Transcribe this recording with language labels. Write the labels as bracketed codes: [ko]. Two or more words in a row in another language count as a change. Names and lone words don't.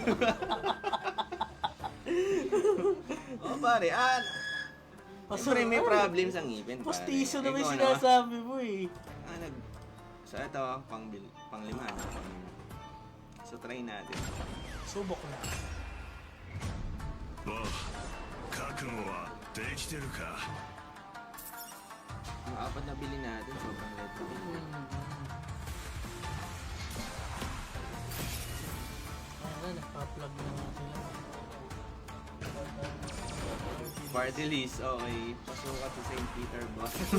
[tl] Oo, pare. Siyempre may Ay, problems ang ngipin, pare. Postiso na may Ikaw, ano? sinasabi mo eh. So, ito, pang-lima. So, try natin. Subok na. [ja] 覚悟はできてるか [tl] Yung apat na bili natin, sobrang light na bili. Ayan na, nagpa-plug na nga sila. [en] Party list, [tl] okay. Pasukat sa St. Peter, boss.